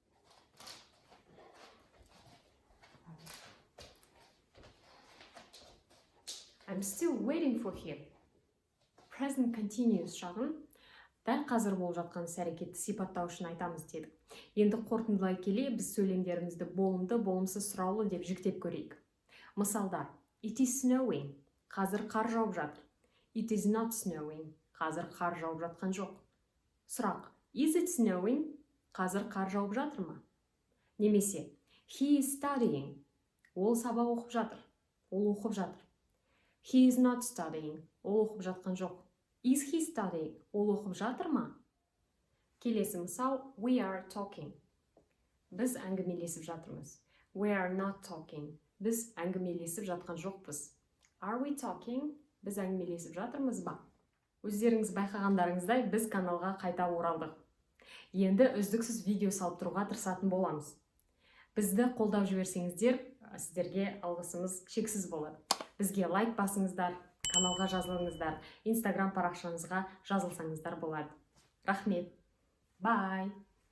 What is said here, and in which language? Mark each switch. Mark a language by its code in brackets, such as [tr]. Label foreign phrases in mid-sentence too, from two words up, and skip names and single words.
[en] I'm still waiting for him. Present continuous [kk] шағын дәл қазір болып жатқан іс-әрекетті сипаттау үшін айтамыз дедік. Енді қорытындылай келе біз сөйлемдерімізді болымды, болымсыз сұраулы деп жіктеп көрейік. Мысалдар: [en] It is snowing. [kk] Қазір қар жауып жатыр. [en] It is not snowing. [kk] Қазір қар жауып жатқан жоқ. Сұрақ: [en] Is it snowing? [kk] Қазір қар жауып жатыр ма? [en] Немесе He is studying. [kk] Ол сабақ оқып жатыр. Ол оқып жатыр. [en] He is not studying. [kk] Ол оқып жатқан жоқ. [en] Is he studying? [kk] Ол оқып жатыр ма? Келесі мысал: [en] We are talking. [kk] Біз әңгімелесіп жатырмыз. [en] We are not talking. [kk] Біз әңгімелесіп жатқан жоқпыз. [en] Are we talking? [kk] Біз әңгімелесіп жатырмыз ба? Өздеріңіз байқағандарыңыздай біз каналға қайта оралдық. Енді үздіксіз видео салып тұруға тырысатын боламыз. Бізді қолдап жіберсеңіздер, сіздерге алғысымыз шексіз болады. Бізге лайк басыңыздар, каналға жазылыңыздар, Instagram парақшаңызға жазылсаңыздар болады. Рахмет. Bye.